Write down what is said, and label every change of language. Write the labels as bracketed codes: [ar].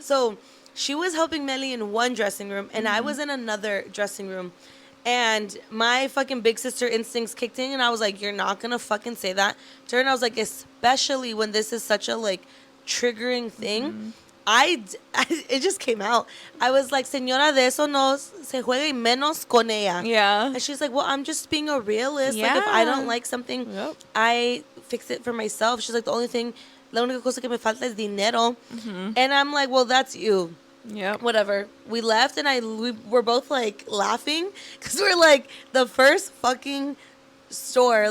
[en] So she was helping Mely in one dressing room, and I was in another dressing room. And my fucking big sister instincts kicked in, and I was like, you're not gonna fucking say that to her. And I was like, especially when this is such a, like, triggering thing. It just came out. I was like, [es] señora, de eso no se juega y menos con ella. [en] Yeah. And she's like, well, I'm just being a realist. Yeah. Like, if I don't like something, I fix it for myself. She's like, [es] la única cosa que me falta es dinero. [en] And I'm like, well, that's you. Yeah. Whatever. We left, and we were both, like, laughing because we're like, the first fucking store.